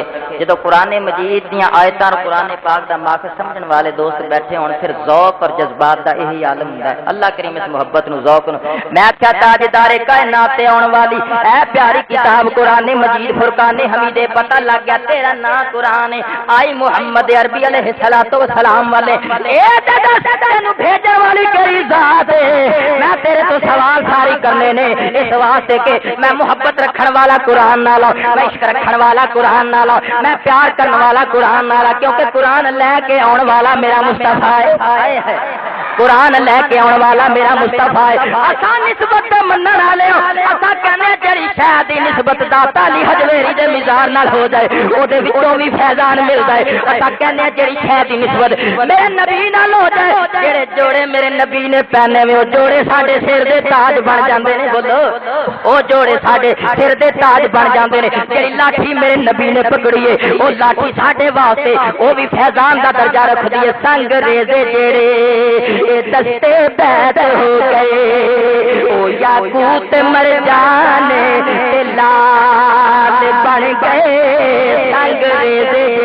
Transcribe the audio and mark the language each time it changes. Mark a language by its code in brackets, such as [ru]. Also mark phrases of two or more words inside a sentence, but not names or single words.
[pa] جدو قرآن مجید دیاں آیتاں قرآن پاک دا ماخذ سمجھن والے دوست بیٹھے ہون، پھر ذوق اور جذبات دا یہی عالم ہوندا ہے۔ اللہ کریم اس محبت نو ذوق نو میں کیا تاجدار کائنات تے آن والی اے پیاری کتاب قرآن مجید فرقان حمید، پتہ لگ گیا تیرا نام قرآن ہے، آئی محمد عربی [ar] علیہ الصلوۃ والسلام [pa] والے، اے تے دس تینوں بھیجن والی کیڑی ذات ہے؟ میں تیرے تو سوال ساری کرنے نے اس واسطے کہ میں محبت رکھن والا قرآن نہ لو، میں عشق رکھن والا قرآن نہ لو، میں پیار کرنے والا قرآن نہ لو، کیونکہ قرآن لے کے آن والا میرا مصطفیٰ ہے، قرآن لے کے آن والا میرا مصطفیٰ ہے۔ اساں نسبت منن والے ہو، اساں کہنے جڑی شے دی نسبت داتا علی حجویری دے مزار نال ہو جائے او دے وچوں بھی فیضان مل جائے، اساں کہنے جڑی شے دی نسبت میرے نبی نال ہو جائے، جڑے جوڑے میرے نبی نے پہنے ہوئے او جوڑے ساڈے سر دے تاج بن جاندے نے، بولو او جوڑے ساڈے سر دے تاج بن جاندے نے۔ جڑی لاٹھی میرے نبی نے پکڑی ہے او لاٹھی ساڈے واسطے او بھی فیضان دا درجہ رکھدی ہے۔ سنگ ریزے جڑے دستے بیت ہو گئے او یاقوت مرجان تے لال بن گئے، سنگ ریزے